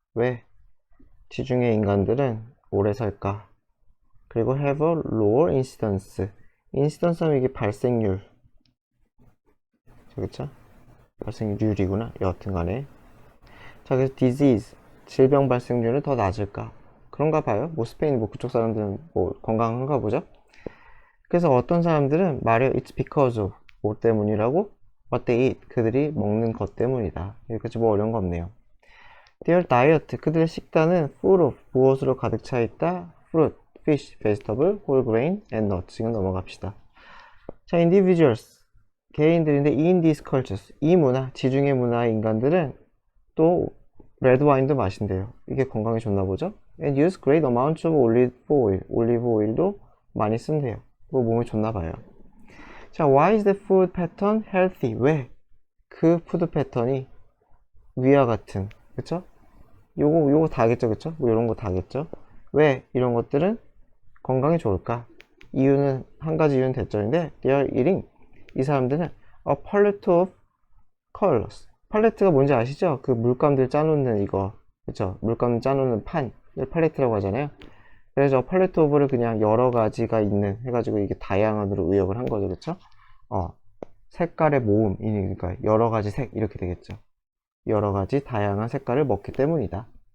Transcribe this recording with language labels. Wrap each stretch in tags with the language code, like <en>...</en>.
<ko>왜 지중해 인간들은 오래 살까? 그리고</ko> <en>have a lower incidence.</en> <ko>incidence 하면 이게 발생률. 그쵸? 발생률이구나. 여하튼 간에. 자, 그래서 disease. 질병 발생률은 더 낮을까? 그런가 봐요. 뭐 스페인 뭐 그쪽 사람들은 뭐 건강한가 보죠? 그래서 어떤 사람들은 말해요.</ko> <en>It's because of.</en> <ko>뭐 때문이라고?</ko> <en>What they eat.</en> <ko>그들이 먹는 것 때문이다. 여기까지 뭐 어려운 거 없네요.</ko> <en>Their diet.</en> <ko>그들의 식단은</ko> <en>full of.</en> <ko>무엇으로 가득 차 있다?</ko> <en>Fruit, fish, vegetable, whole grain, and nuts.</en> <ko>지금 넘어갑시다. 자, individuals. 개인들인데</ko> <en>in these cultures.</en> <ko>이 문화, 지중해 문화의 인간들은 또 red wine도 마신대요. 이게 건강에 좋나 보죠?</ko> <en>And use great amounts of olive oil.</en> <ko>올리브 오일도 많이 쓴대요. 그거 몸에 좋나 봐요.</ko> <en>자, why is the food pattern healthy?</en> <ko>왜? 그 푸드 패턴이 위와 같은, 그쵸? 요거 다겠죠, 그쵸? 뭐 요런 거 다겠죠? 왜 이런 것들은 건강에 좋을까? 이유는, 한 가지 이유는 대절인데,</ko> <en>they are eating.</en> <ko>이 사람들은</ko> <en>a palette of colors.</en> <ko>팔레트가 뭔지 아시죠? 그 물감들 짜놓는 이거, 그쵸? 물감 짜놓는 판을 팔레트라고 하잖아요. 그래서 팔레트 오브를 그냥 여러 가지가 있는 해가지고 이게 다양한으로 의역을 한 거죠, 그쵸? 색깔의 모음이니까 여러 가지 색 이렇게 되겠죠. 여러 가지 다양한 색깔을 먹기 때문이다.</ko>